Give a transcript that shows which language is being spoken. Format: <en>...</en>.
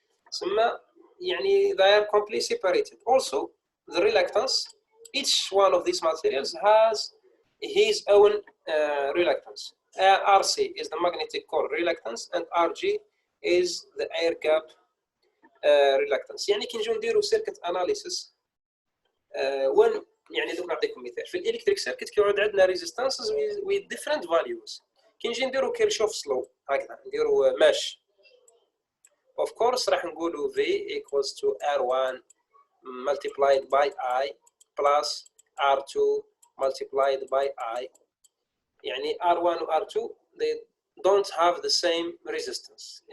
<en>ثم يعني they are completely separated. Also the reluctance, each one of these materials has his own reluctance. RC is the magnetic core reluctance and RG is the air gap reluctance.</en> <ar>يعني كي نجيو نديرو circuit analysis when يعني دوك نعطيكم مثال في الالكتريك سيركت كيعود عندنا ريزيستانسز with different values. كي نجي نديرو كيرشوف's law هكذا نديرو ماش of course راح نقولوا V equals to R1 multiplied by I plus R2 multiplied by I.</ar> <en>يعني R1 و R2 they don't have the same resistance.</en>